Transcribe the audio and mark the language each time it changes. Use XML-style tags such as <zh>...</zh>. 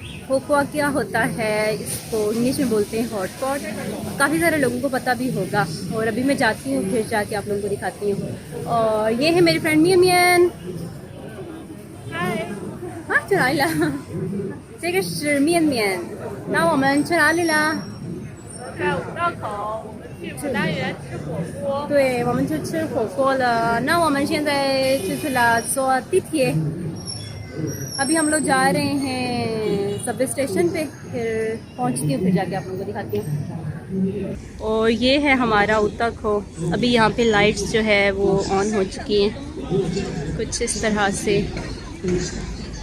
<hi>होक्वा क्या होता है, इसको इंग्लिश में बोलते हैं हॉट पॉट। काफ़ी सारे लोगों को पता भी होगा। और अभी मैं जाती हूँ, फिर जाके आप लोगों को दिखाती हूँ। और ये है मेरी फ्रेंड मियन मियन। हाँ चला ला,</hi> <zh>这个是面面。那我们去哪里啦？在五道口，我们去牡丹园吃火锅。对，我们就吃火锅了。那我们现在就是了坐地铁。</zh> <hi>अभी हम लोग जा रहे हैं सबवे स्टेशन पे, फिर पहुंचती हूँ, फिर जाके आप लोगों को दिखाती हूँ। और ये है हमारा उत्तक हो। अभी यहाँ पे लाइट्स जो है वो ऑन हो चुकी हैं कुछ इस तरह से।</hi>